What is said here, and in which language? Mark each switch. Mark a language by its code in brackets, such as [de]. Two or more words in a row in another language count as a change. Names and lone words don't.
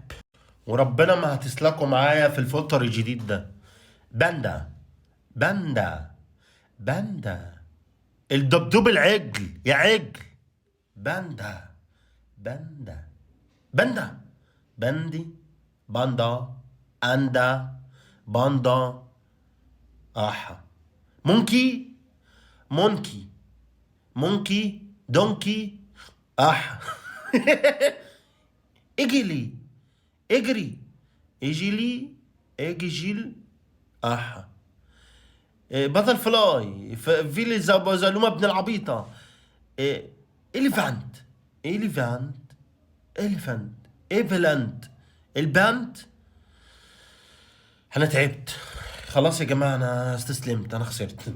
[ar] وربنا ما هتسلكوا معايا في الفلتر الجديد ده. [en] panda panda panda. [ar] الدبدوب العجل يا عجل. [en] panda panda panda pandi panda anda panda. [ar] احا. [en] monkey monkey monkey donkey. [ar] احا. اجلي اجري اجلي اجيجيل. احا. باتر فلاي فيلي زلومه ابن العبيطه. [en] elephant elephant elephant eflant. البانت. [ar] انا تعبت خلاص يا جماعه، انا استسلمت، انا خسرت.